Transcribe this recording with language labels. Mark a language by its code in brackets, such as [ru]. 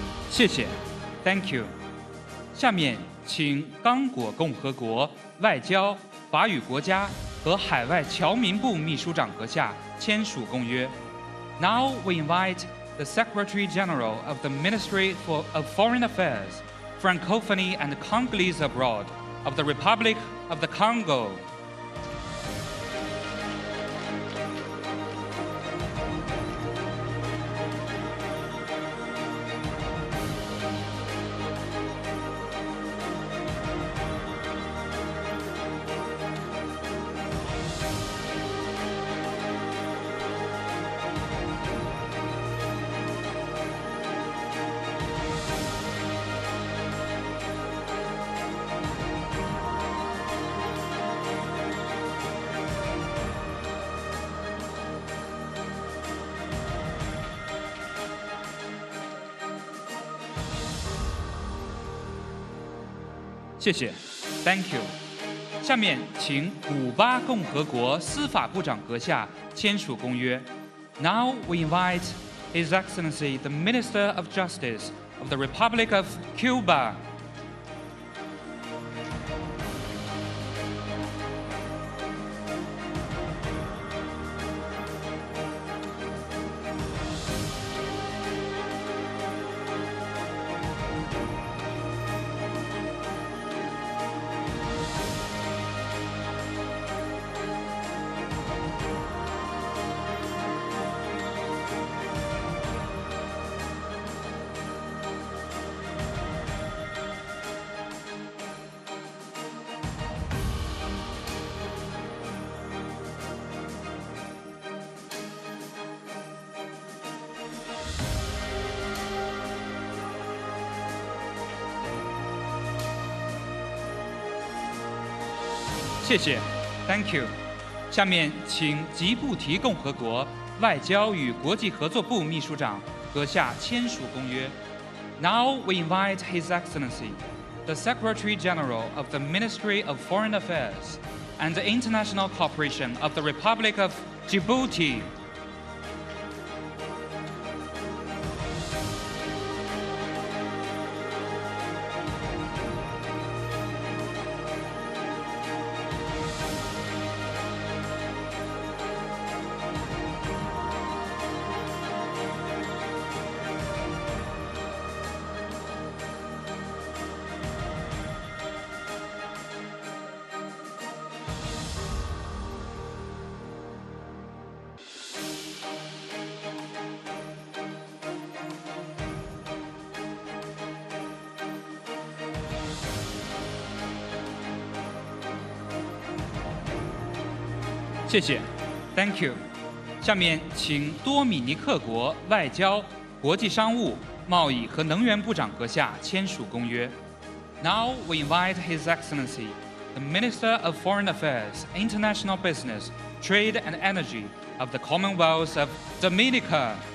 [zh] 谢谢 ， [en] Thank you。 [zh] 下面请刚果共和国外交、法语国家和海外侨民部秘书长阁下签署公约。 [en] Now we invite the Secretary General of the Ministry of Foreign Affairs, Francophonie and Congolese Abroad of the Republic of the Congo. [zh] 谢谢 ， [en] Thank you。 [zh] 下面请古巴共和国司法部长阁下签署公约。 [en] Now we invite His Excellency the Minister of Justice of the Republic of Cuba. [zh] 谢谢 ， [en] Thank you。 [zh] 下面请吉布提共和国外交与国际合作部秘书长阁下签署公约。 [en] Now we invite His Excellency, the Secretary General of the Ministry of Foreign Affairs and the International Cooperation of the Republic of Djibouti. [zh] 谢谢 ， [en] Thank you。 [zh] 下面请多米尼克国外交、国际商务、贸易和能源部长阁下签署公约。 [en] Now we invite His Excellency, the Minister of Foreign Affairs, International Business, Trade and Energy of the Commonwealth of Dominica.